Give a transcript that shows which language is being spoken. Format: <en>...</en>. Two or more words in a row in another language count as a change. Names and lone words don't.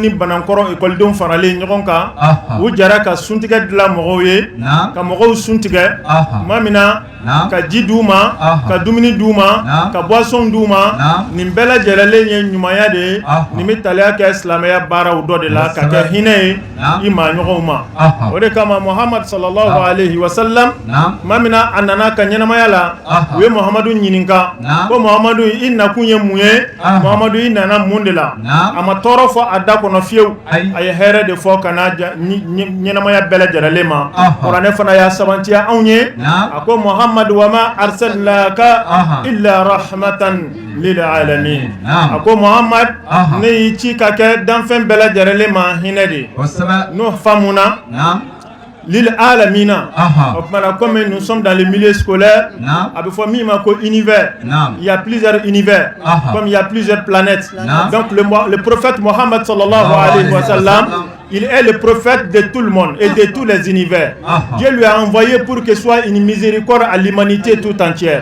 <bm>ni Banankɔrɔ ekɔlidenw faralen ɲɔgɔn kan u jɛra ka suntigɛ dilan mɔgɔw ye ka mɔgɔw suntigɛ tuma min na ka ji d'u ma ka dumuni d'u ma ka boisson d'u ma nin bɛɛ lajɛlen ye ɲumanya de ye nin bɛ taliya kɛ silamɛya baaraw dɔ de la ka kɛ hinɛ ye i maa ɲɔgɔnw ma o de kama Muhammad</bm> <ar>صلى الله عليه وسلم</ar> <bm>tuma min na a nana ka ɲɛnamaya la u ye Muhammadu ɲininka ko Muhammadu i nakun ye mun ye Muhammadu i nana mun de la a ma tɔɔrɔ fɔ a da kɔnɔ fiyewu a ye hɛrɛ de fɔ ka n'a ɲɛnamaya bɛɛ lajɛlen ma kuranɛ fana y'a sabantiya anw ye a ko Muhammad Muhammad</bm> <ar>وما أرسلناك إلا رحمة للعالمين.</ar> <bm>Ako Muhammad ne ci ka kɛ danfɛn bɛɛ lajɛlen ma hinɛ de. N'o faamuna</bm> <ar>للعالمين.</ar> <fr>Comme nous sommes dans le milieu scolaire, univers. Il y a plusieurs univers, comme il y a plusieurs planètes. Donc le prophète Mohammed</fr> <ar>صلى الله عليه وسلم,</ar> <fr>il est le prophète de tout le monde et de tous les univers. Dieu lui a envoyé pour que soit une miséricorde à l'humanité tout entière.</fr>